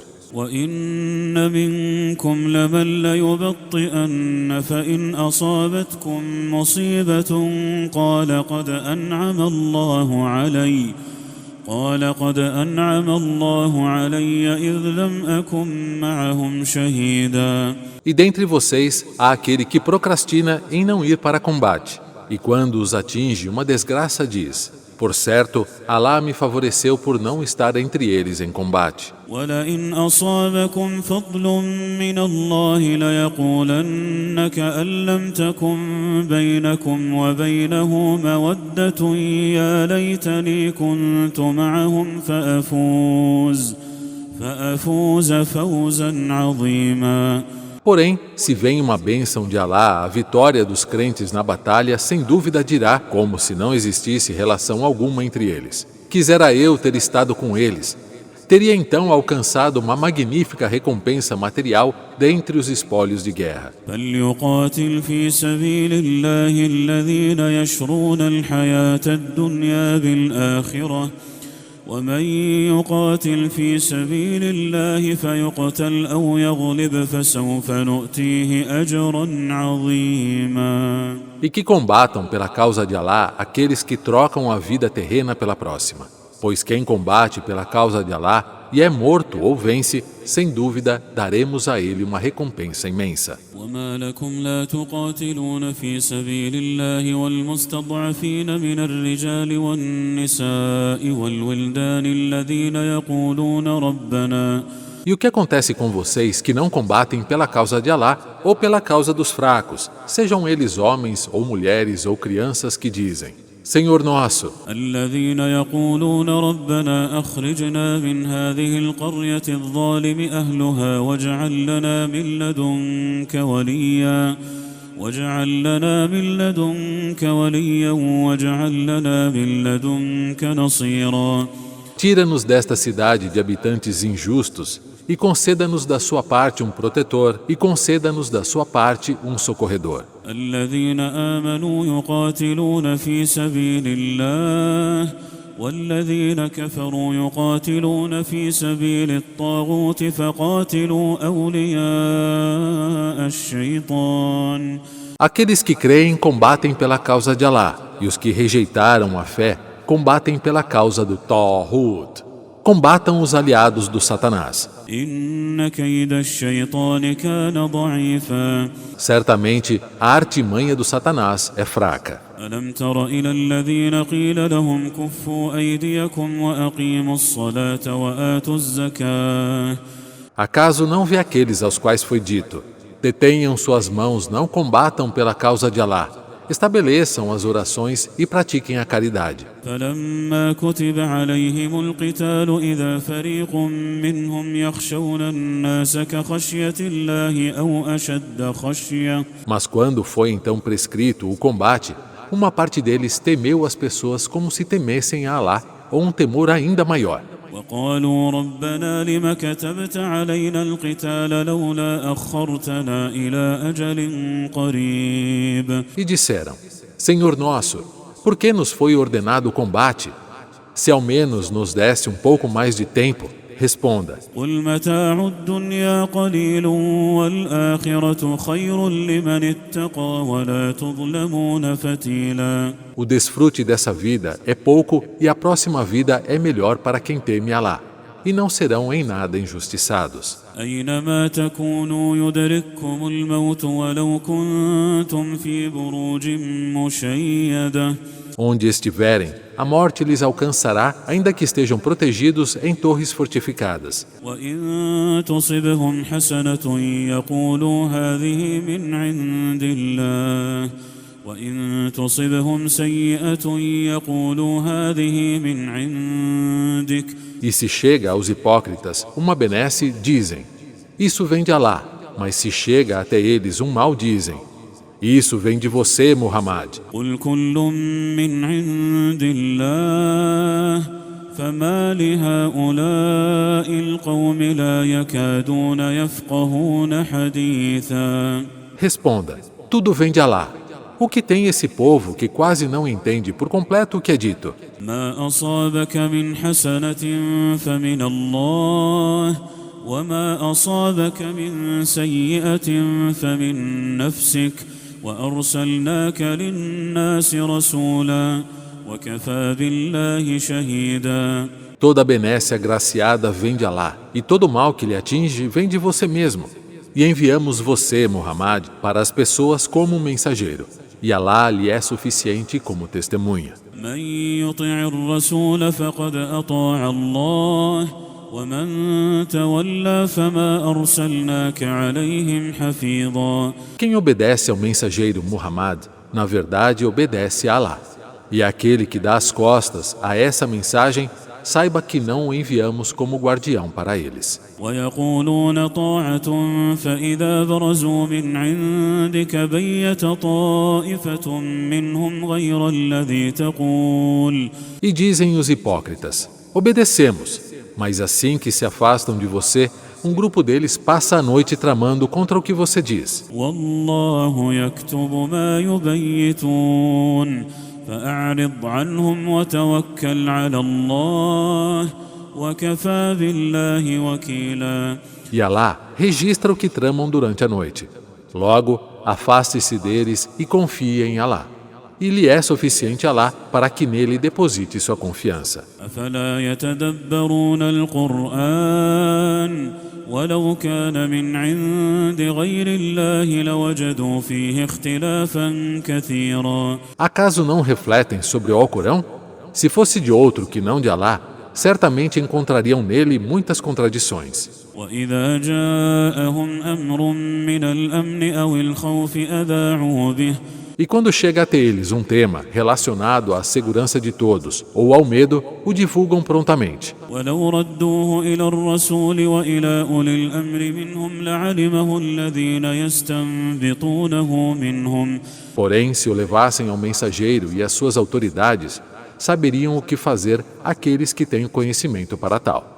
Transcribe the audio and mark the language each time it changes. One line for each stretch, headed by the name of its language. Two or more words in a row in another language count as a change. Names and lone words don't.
Arabic: وإن منكم لمن ليبطئن فإن أصابتكم مصيبة قال قد أنعم الله علي إذ لم أكن معهم شهيدا.
Portuguese: E dentre vocês há aquele que procrastina em não ir para combate, e quando os atinge uma desgraça diz: por certo, Alá me favoreceu por não estar entre eles em combate.
Arabic: وَلَئِنْ أَصَابَكُمْ فَضْلٌ مِّنَ اللَّهِ لَيَقُولَنَّ كَأَن لَّمْ تَكُن بَيْنَكُمْ وَبَيْنَهُ مَوَدَّةٌ يَا لَيْتَنِي كُنتُ مَعَهُمْ فَأَفُوزَ فَوْزًا عَظِيمًا.
Portuguese: Porém, se vem uma bênção de Alá, a vitória dos crentes na batalha, sem dúvida dirá, como se não existisse relação alguma entre eles: quisera eu ter estado com eles. Teria então alcançado uma magnífica recompensa material dentre os espólios de guerra.
Arabic: فَلْيُقَاتِلْ فِي سَبِيلِ اللَّهِ الَّذِينَ يَشْرُونَ الْحَيَاةَ الدُّنْيَا بِالْآخِرَةِ ومن يقاتل في سبيل الله فيقتل أو يغلب فسوف نؤتيه أجرا عظيما.
Portuguese: E que combatam pela causa de Alá aqueles que trocam a vida terrena pela próxima. Pois quem combate pela causa de Alá e é morto ou vence, sem dúvida daremos a ele uma recompensa imensa.
Arabic: وما لكم لا تقاتلون في سبيل الله والمستضعفين من الرجال والنساء والولدان الذين يقولون ربنا
Portuguese: E o que acontece com vocês que não combatem pela causa de Alá ou pela causa dos fracos, sejam eles homens ou mulheres ou crianças que dizem: Senhor nosso,
Arabic: الذين يقولون ربنا أخرجنا من هذه القرية الظالم أهلها واجعل لنا من لدنك وليا واجعل لنا من لدنك نصيرا.
Portuguese: tira-nos desta cidade de habitantes injustos e conceda-nos da sua parte um protetor e conceda-nos da sua parte um socorredor.
Arabic: الذين آمنوا يقاتلون في سبيل الله والذين كفروا يقاتلون في سبيل الطاغوت فقاتلوا أولياء الشيطان.
Portuguese: Aqueles que creem combatem pela causa de Alá, e os que rejeitaram a fé combatem pela causa do Tawhut. Combatam os aliados do Satanás.
Arabic: إن كيد الشيطان كان ضعيفا.
Portuguese: Certamente, a artimanha do Satanás é fraca.
Arabic: ألم تر إلى الذين قيل لهم كفوا أيديكم وأقيموا الصلاة وآتوا الزكاة.
Portuguese: Acaso não vê aqueles aos quais foi dito: detenham suas mãos, não combatam pela causa de Alá, estabeleçam as orações e pratiquem a caridade.
Arabic: فلما كتب عليهم القتال إذا فريق منهم يخشون الناس كخشية الله أو أشد خشية.
Portuguese: Mas quando foi então prescrito o combate, uma parte deles temeu as pessoas como se temessem a Alá, ou um temor ainda maior.
Arabic: وقالوا ربنا لم كتبت علينا القتال لولا أخرتنا إلى أجل قريب.
Portuguese: E disseram: Senhor nosso, por que nos foi ordenado o combate? Se ao menos nos desse um pouco mais de tempo, responda:
Arabic: قل متاع الدنيا قليل والآخرة خير لمن اتقى ولا تظلمون فتيلا.
Portuguese: O desfrute dessa vida é pouco e a próxima vida é melhor para quem teme Alá, e não serão em nada injustiçados.
Arabic: أينما تكونوا يدرككم الموت ولو كنتم في بروج مشيدة.
Portuguese: Onde estiverem, a morte lhes alcançará, ainda que estejam protegidos em torres fortificadas.
Arabic: وإن تصبهم حسنة يقولوا هذه من عند الله وإن تصبهم سيئة يقولوا هذه من عندك.
Portuguese: E se chega aos hipócritas uma benesse, dizem: isso vem de Alá, mas se chega até eles um mal, dizem: isso vem de você, Muhammad.
Arabic: قل كل من عند الله فما لهؤلاء القوم لا يكادون يفقهون حديثا.
Portuguese: Responda: tudo vem de Alá. O que tem esse povo que quase não entende por completo o que é dito?
Arabic: ما أصابك من حسنة فمن الله وما أصابك من سيئة فمن نفسك وأرسلناك للناس رسولا وكفى بالله شهيدا.
Portuguese: Toda benesse agraciada vem de Alá, e todo mal que lhe atinge vem de você mesmo. E enviamos você, Muhammad, para as pessoas como um mensageiro, e Alá lhe é suficiente como testemunha.
Arabic: من يطع الرسول فقد أطاع الله ومن تولى فما أرسلناك عليهم حفيظا.
Portuguese: Quem obedece ao mensageiro Muhammad, na verdade obedece a Alá. E aquele que dá as costas a essa mensagem, saiba que não o enviamos como guardião para eles.
Arabic: ويقولون طاعة فإذا برزوا من عندك بيت طائفة منهم غير الذي تقول.
Portuguese: E dizem os hipócritas: obedecemos, mas assim que se afastam de você, um grupo deles passa a noite tramando contra o que você diz.
Arabic: والله يكتب ما يبيتون فأعرض عنهم وتوكل على الله وكفى بالله وكيلا.
Portuguese: E Alá registra o que tramam durante a noite. Logo, afaste-se deles e confie em Alá. E lhe é suficiente Alá para que nele deposite sua confiança.
Arabic: أفلا يتدبرون القرآن ولو كان من عند غير الله لوجدوا فيه اختلافا كثيرا.
Portuguese: Acaso não refletem sobre o Alcorão? Se fosse de outro que não de Alá, certamente encontrariam nele muitas contradições.
Arabic: وإذا جاءهم أمر من الأمن أو الخوف أذاعوا به.
Portuguese: E quando chega até eles um tema relacionado à segurança de todos ou ao medo, o divulgam prontamente.
Arabic: ولو ردوه إلى الرسول وإلى أولي الأمر منهم لعلمه الذين يستنبطونه منهم.
Portuguese: Porém, se o levassem ao mensageiro e às suas autoridades, saberiam o que fazer aqueles que têm o conhecimento para tal.